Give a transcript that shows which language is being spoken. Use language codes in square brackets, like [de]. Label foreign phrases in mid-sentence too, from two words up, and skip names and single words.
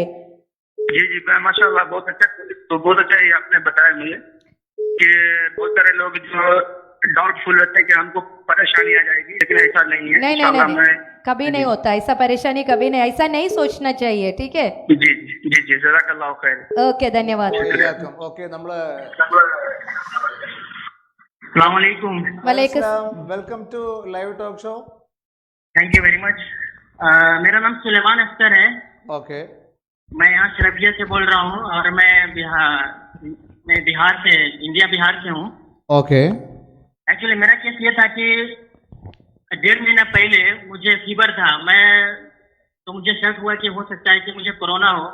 [hi] जी जी मैं माशाल्लाह बहुत अच्छा, तो बहुत अच्छा ये आपने बताया मुझे कि बहुत सारे लोग जो डाउटफुल रहते हैं कि हमको परेशानी आ जाएगी, लेकिन ऐसा नहीं है. नहीं नहीं इंशाल्लाह नहीं, मैं कभी नहीं होता ऐसा, परेशानी कभी नहीं, ऐसा नहीं सोचना चाहिए. ठीक है, जी जी जी जी [ar] جزاك الله خير. [hi] ओके धन्यवाद. [ml] ഓക്കെ നമ്മള് [ar] السلام عليكم. वालेकुम. [en] welcome to live talk show. thank you very much. [hi] मेरा नाम सुलेमान अख्तर है. ओके मैं यहाँ शरबिया से बोल रहा हूँ और मैं बिहार से, इंडिया बिहार से हूँ. ओके एक्चुअली मेरा केस ये था कि 1.5 महीना पहले मुझे फीवर था, तो मुझे शक हुआ कि हो सकता है कि मुझे कोरोना हो.